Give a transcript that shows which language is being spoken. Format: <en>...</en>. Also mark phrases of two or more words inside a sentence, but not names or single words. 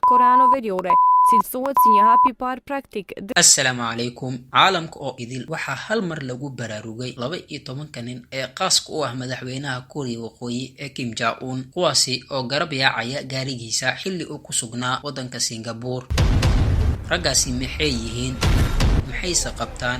<sq>Korano vedjore, cilësohet si një hap I parë praktik.</sq> <so>Assalaamu calaykum. Caalamka oo idil waxaa hal mar lagu baraarugay 12 nin ee qaaska u ah madaxweynaha Kuuriya Waqooyi ee Kim Jong-un, kuwaasi oo garab yaacaya gaarigiisa xilli uu ku sugnaa waddanka Singapore. Raggaasi maxay yihiin? Maxayse qabtaan?</so>